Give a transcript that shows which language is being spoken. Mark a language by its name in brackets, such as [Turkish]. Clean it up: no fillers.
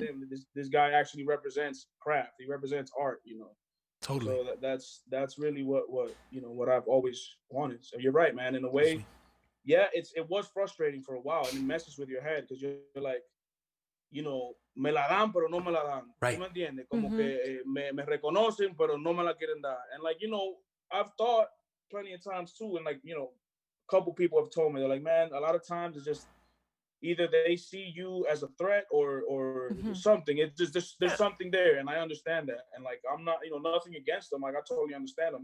[English] know, like, goddamn, this guy actually represents craft. He represents art. You know. Totally. So that's really what you know what I've always wanted. So you're right, man. In a way, yeah, it was frustrating for a while, and it messes with your head because you're like, you know, [Spanish] me la dan pero no me la dan. [English] Right. [Spanish] ¿Tú me entiendes? Como que me reconocen pero no me la quieren dar. [English] And like, you know, I've thought plenty of times too, and like, you know, a couple people have told me, they're like, man, a lot of times it's just either they see you as a threat or something. It's just there's something there, and I understand that. And like, I'm not, you know, nothing against them. Like, I totally understand them.